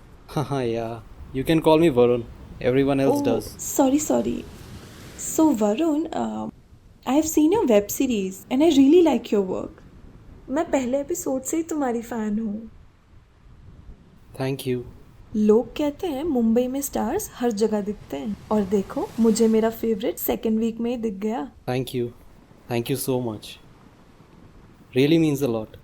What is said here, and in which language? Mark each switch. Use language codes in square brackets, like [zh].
[en] हाँ yeah you can call me Varun, everyone else does. Sorry. So Varun, I have seen your web series and I really like your work. [hi] मैं पहले episode से ही तुम्हारी fan हूँ। [en] Thank you. [hi] लोग कहते हैं मुंबई में स्टार्स हर जगह दिखते हैं, और देखो मुझे मेरा फेवरेट सेकेंड वीक में ही दिख गया। [en] Thank you so much, really means a lot.